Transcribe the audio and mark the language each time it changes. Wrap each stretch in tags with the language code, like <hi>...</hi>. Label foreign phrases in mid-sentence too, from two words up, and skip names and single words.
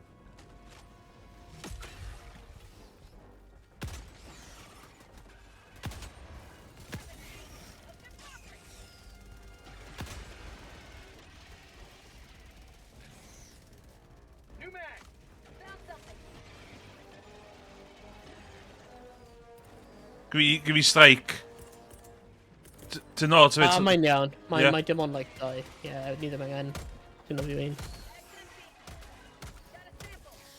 <en>New mag. Found something. Give me strike. To know to</en> <cy>Ah, mae'n iawn.</cy> <en>Yeah.</en> <cy>Mae dim ond like dau. Yeah, ni ddim angen. Dwi'n</cy> <en>know what you mean. Got a sample.</en>